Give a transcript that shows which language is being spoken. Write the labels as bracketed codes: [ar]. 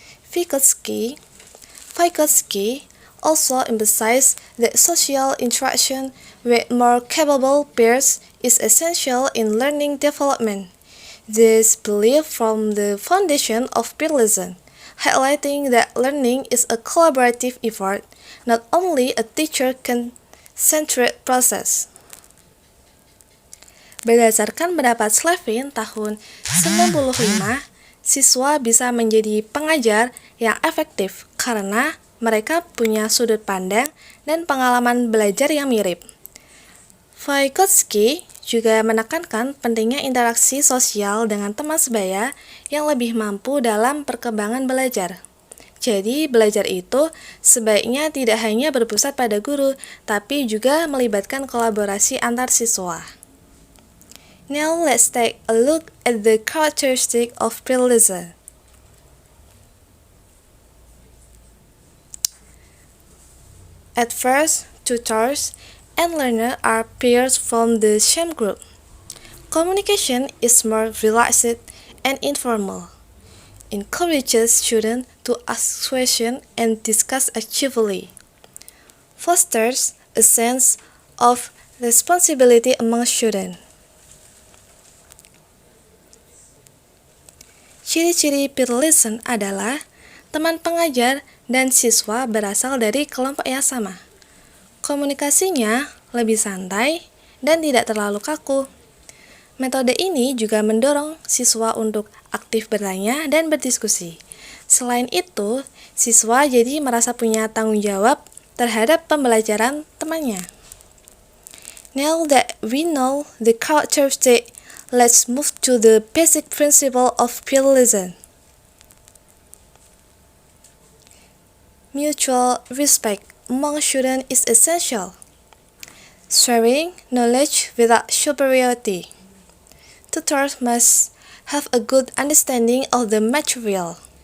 [en] Vygotsky also emphasized that social interaction with more capable peers is essential in learning development. This belief forms the foundation of peer lesson, highlighting that learning is a collaborative effort, not only a teacher-centered process. [id] Berdasarkan pendapat Slevin tahun 1995, siswa bisa menjadi pengajar yang efektif karena mereka punya sudut pandang dan pengalaman belajar yang mirip. Vygotsky juga menekankan pentingnya interaksi sosial dengan teman sebaya yang lebih mampu dalam perkembangan belajar. Jadi, belajar itu sebaiknya tidak hanya berpusat pada guru, tapi juga melibatkan kolaborasi antar siswa. [en] Now let's take a look at the characteristic of peer lesson. At first, tutors and learners are peers from the same group. Communication is more relaxed and informal. Encourages students to ask questions and discuss actively. Fosters a sense of responsibility among students. [id] Ciri-ciri peer listen adalah teman pengajar dan siswa berasal dari kelompok yang sama. Komunikasinya lebih santai dan tidak terlalu kaku. Metode ini juga mendorong siswa untuk aktif bertanya dan berdiskusi. Selain itu, siswa jadi merasa punya tanggung jawab terhadap pembelajaran temannya. [en] Now that we know the characteristic, let's move to the basic principle of peer listen. Mutual respect among students is essential. Sharing knowledge without superiority. Tutors must have a good understanding of the material.